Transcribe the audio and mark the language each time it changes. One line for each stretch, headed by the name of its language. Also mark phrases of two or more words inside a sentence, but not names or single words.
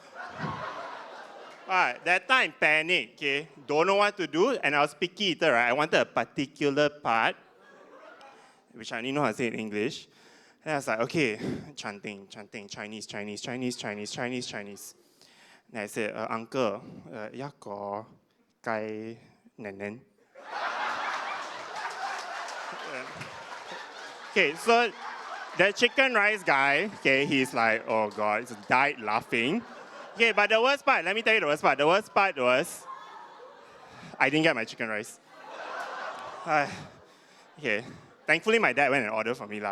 English: That time, panic, okay? Don't know what to do, and I was picky eater, right? I wanted a particular part, which I didn't know how to say in English. And I was like, okay, chanting, Chinese. And I said, uncle, ya ko kai nen. Okay, so the chicken rice guy, okay, he's like, oh God, he died laughing. Okay, but the worst part, let me tell you the worst part. The worst part was, I didn't get my chicken rice. Okay, thankfully my dad went and ordered for me lah.